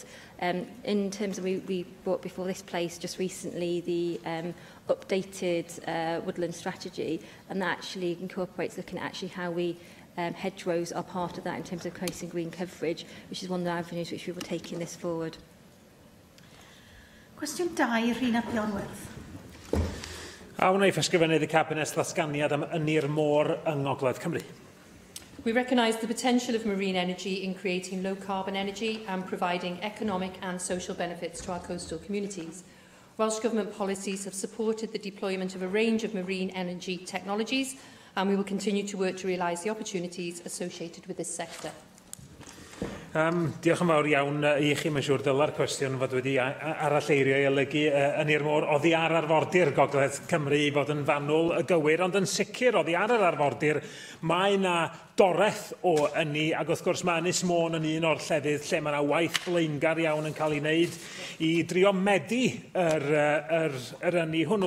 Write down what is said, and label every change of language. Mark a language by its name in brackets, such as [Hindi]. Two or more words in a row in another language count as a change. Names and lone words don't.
[English] In terms of, we brought before this place just recently the updated woodland strategy, and that actually incorporates looking at actually how we hedgerows are part of that in terms of creating green coverage, which is one of the avenues which we were taking this forward. [Welsh] Cwestiwn 2, Rhina Pionwerth. A wnaeth ysgrifennydd y Cabinet ddatganiad am ynni'r môr yng Ngogledd Cymru. [English] We recognise the potential of marine energy in creating low-carbon energy and providing economic and social benefits to our coastal communities. Welsh Government policies have supported the deployment of a range of marine energy technologies, and we will continue to work to realise the opportunities associated with this sector. [Welsh] Diolch yn fawr iawn i chi, mae'n siŵr dyla'r cwestiwn fod wedi aralleirio i olygu yn i'r môr. Oddi ar arfordir Gogledd Cymru i fod yn fanwl y gywir, ond yn sicr oddi ar yr arfordir mae yna doreth o ynni, ac wrth gwrs mae Ynys Môn yn un o'r llefydd lle mae yna waith blaengar iawn yn cael ei wneud i drio medu yr ynni hwnnw.